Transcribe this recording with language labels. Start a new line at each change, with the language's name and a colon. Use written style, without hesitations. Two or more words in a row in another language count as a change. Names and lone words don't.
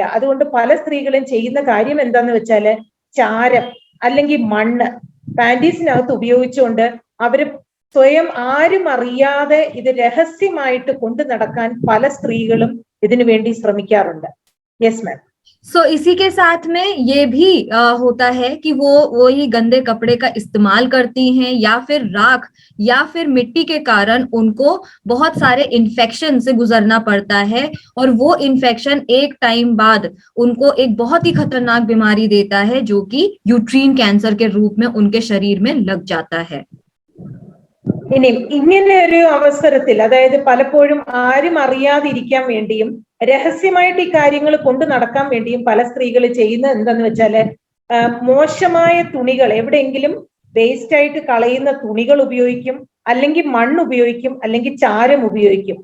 Malayalam: അതുകൊണ്ട് പല സ്ത്രീകളും ചെയ്യുന്ന കാര്യം എന്താന്ന് വെച്ചാല് ചാരം അല്ലെങ്കിൽ മണ്ണ് പാൻറ്റീസിനകത്ത് ഉപയോഗിച്ചുകൊണ്ട് അവര് സ്വയം ആരും അറിയാതെ ഇത് രഹസ്യമായിട്ട് കൊണ്ടു നടക്കാൻ പല സ്ത്രീകളും ഇതിനു വേണ്ടി ശ്രമിക്കാറുണ്ട്.
English: yes ma'am.
Hindi: सो इसी के साथ में ये भी होता है कि वो ही गंदे कपड़े का इस्तेमाल करती हैं, या फिर राख या फिर मिट्टी के कारण उनको बहुत सारे इन्फेक्शन से गुजरना पड़ता है, और वो इन्फेक्शन एक टाइम बाद उनको एक बहुत ही खतरनाक बीमारी देता है, जो कि
English: uterine cancer
Hindi: के रूप में उनके शरीर में लग जाता है.
Malayalam: ഇനി ഇങ്ങനെ ഒരു അവസരത്തിൽ, അതായത് പലപ്പോഴും ആരും അറിയാതിരിക്കാൻ വേണ്ടിയും രഹസ്യമായിട്ട് ഈ കാര്യങ്ങൾ കൊണ്ടു നടക്കാൻ വേണ്ടിയും പല സ്ത്രീകൾ ചെയ്യുന്നത് എന്താന്ന് വെച്ചാല് മോശമായ തുണികൾ, എവിടെയെങ്കിലും വേസ്റ്റ് ആയിട്ട് കളയുന്ന തുണികൾ ഉപയോഗിക്കും, അല്ലെങ്കിൽ മണ്ണ് ഉപയോഗിക്കും, അല്ലെങ്കിൽ ചാരം ഉപയോഗിക്കും.